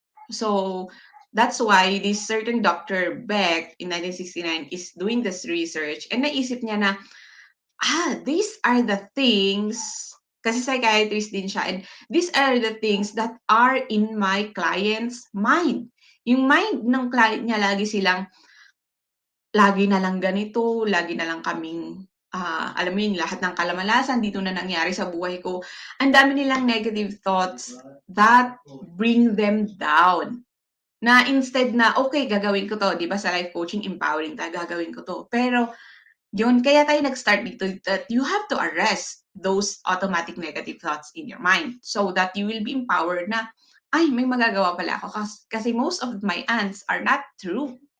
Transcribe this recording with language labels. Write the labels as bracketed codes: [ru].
[en] So that's why this certain Dr. Beck in 1969 is doing this research, and [tl] naisip niya na, [en] these are the things, [tl] kasi psychiatrist din siya, [en] and these are the things that are in my client's mind. [tl] Yung mind ng client niya, lagi na lang ganito, lagi na lang kaming, alam mo yun, lahat ng kalamalasan dito na nangyari sa buhay ko. Ang dami nilang [en] negative thoughts that bring them down. [tl] Na instead na, okay, gagawin ko 'to, 'di ba sa life coaching, empowering tayo, gagawin ko 'to. Pero yun, kaya tayo nag-start dito [en] that you have to arrest those automatic negative thoughts in your mind so that you will be empowered [tl] na, ay, may magagawa pala ako kasi [en] most of my ants are not true.